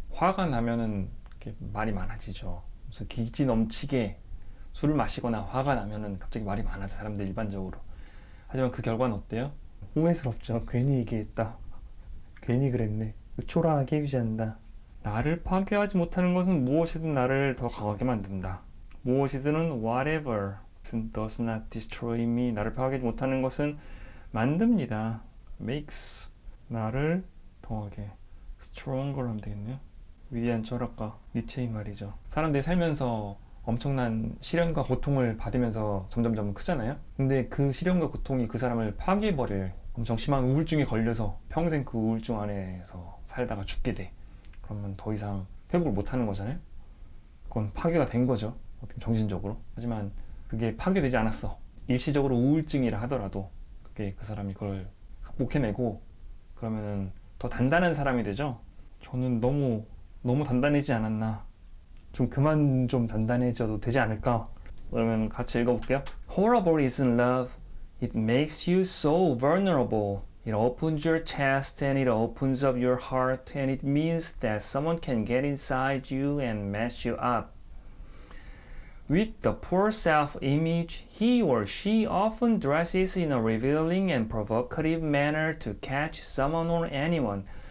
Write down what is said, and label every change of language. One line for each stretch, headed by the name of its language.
Korean: 화가 나면은 이렇게 말이 많아지죠. 그래서 기지 넘치게 술을 마시거나 화가 나면은 갑자기 말이 많아져, 사람들 일반적으로. 하지만 그 결과는 어때요? 후회스럽죠. 괜히 얘기했다. 괜히 그랬네. 초라하게 유지한다. 나를 파괴하지 못하는 것은 무엇이든 나를 더 강하게 만든다. 무엇이든은
English: whatever does not destroy me.
Korean: 나를 파괴하지 못하는 것은 만듭니다. makes, 나를 더하게 stronger 하면 되겠네요. 위대한 철학가 니체의 말이죠. 사람들이 살면서 엄청난 시련과 고통을 받으면서 점점점 크잖아요. 근데 그 시련과 고통이 그 사람을 파괴해버릴 엄청 심한 우울증에 걸려서 평생 그 우울증 안에서 살다가 죽게 돼. 그러면 더 이상 회복을 못하는 거잖아요. 그건 파괴가 된 거죠, 어떻게 정신적으로. 하지만 그게 파괴되지 않았어. 일시적으로 우울증이라 하더라도 그게 그 사람이 그걸 극복해내고 그러면은 더 단단한 사람이 되죠. 저는 너무 단단해지지 않았나, 좀 그만 좀 단단해져도 되지 않을까. 그러면 같이 읽어볼게요.
English: Horrible isn't love. It makes you so vulnerable. It opens your chest and it opens up your heart and it means that someone can get inside you and mess you up. With the poor self-image, he or she often dresses in a revealing and provocative manner to catch someone or anyone.